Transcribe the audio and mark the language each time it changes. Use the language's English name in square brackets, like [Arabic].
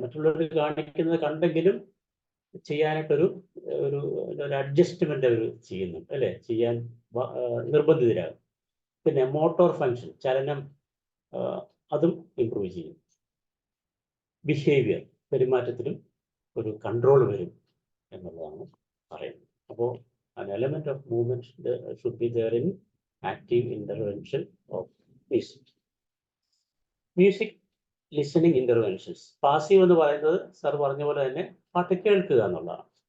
[Malayalam] മറ്റുള്ളവർ കാണിക്കുന്നത് കണ്ടെങ്കിലും ചെയ്യാനായിട്ടൊരു ഒരു അഡ്ജസ്റ്റ്മെന്റ് അവർ ചെയ്യുന്നുണ്ട് അല്ലേ, ചെയ്യാൻ നിർബന്ധിതരാകും. പിന്നെ മോട്ടോർ ഫങ്ഷൻ, ചലനം, അതും ഇംപ്രൂവ് ചെയ്യും. ബിഹേവിയർ, പെരുമാറ്റത്തിലും ഒരു കൺട്രോൾ വരും എന്നുള്ളതാണ് പറയുന്നത്. [English] അപ്പോൾ an element of movement should be there in active intervention of music. Music listening interventions. [Malayalam] Passive എന്ന് പറയുന്നത് സാർ പറഞ്ഞ പോലെ തന്നെ പാട്ട് കേൾക്കുക എന്നുള്ളതാണ്.